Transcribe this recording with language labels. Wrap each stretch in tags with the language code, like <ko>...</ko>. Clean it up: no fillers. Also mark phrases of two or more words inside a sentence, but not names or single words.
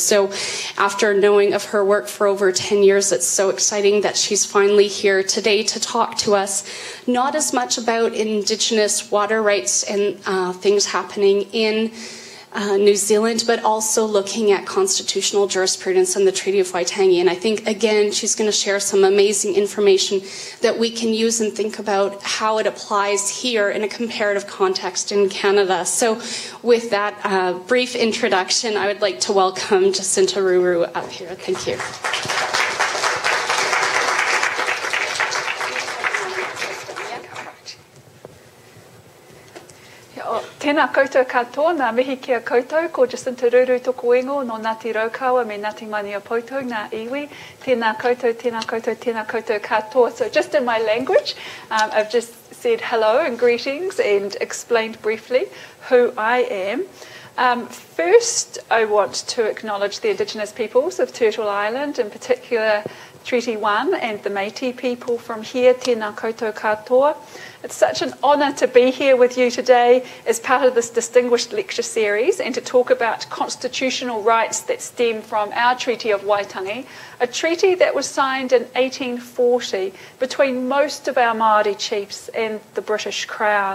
<en>So after knowing of her work for over 10 years, it's so exciting that she's finally here today to talk to us, not as much about Indigenous water rights and things happening in New Zealand, but also looking at constitutional jurisprudence and the Treaty of Waitangi. And I think, again, she's going to share some amazing information that we can use and think about how it applies here in a comparative context in Canada. So with that brief introduction, I would like to welcome Jacinta Ruru up here. Thank you.</en> <mi>Tēnā koutou katoa, ngā mihi kia koutou, ko Jacinta Ruru toko ingo, no Ngāti Raukawa, me Ngāti Mani o Poutou, ngā iwi. Tēnā koutou, tēnā koutou, tēnā koutou katoa.</mi> <en>So just in my language, I've just said hello and greetings and explained briefly who I am. First, I want to acknowledge the Indigenous peoples of Turtle Island, in particular Treaty 1 and the Métis people from here,</en> <mi>tēnā koutou katoa.</mi> <en>It's such an honour to be here with you today as part of this distinguished lecture series and to talk about constitutional rights that stem from our Treaty of Waitangi, a treaty that was signed in 1840 between most of our Maori chiefs and the British Crown.</en>